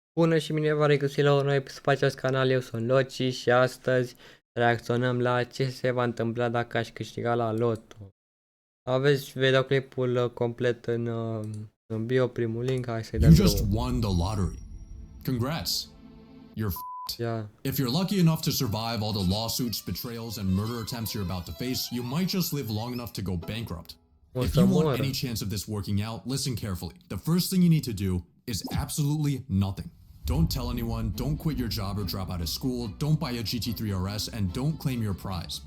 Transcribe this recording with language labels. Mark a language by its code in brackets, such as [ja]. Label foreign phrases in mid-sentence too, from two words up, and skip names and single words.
[ro] Bună și bine v-am regăsit la un nou episod pe acest canal, eu sunt Loci și astăzi reacționăm la ce se va întâmpla dacă aș câștiga la LOTO. Aveți videoclipul complet în bio, primul link, hai să-i dăm [en] You just won the lottery. Congrats. You're f***ed. Yeah. If you're lucky enough to survive all the lawsuits, betrayals, and murder attempts you're about to face, you might just live long enough to go bankrupt. If you want any chance of this working out, listen carefully. The first thing you need to do is absolutely nothing. Don't tell anyone, don't quit your job or drop out of school, don't buy a GT3 RS, and don't claim your prize.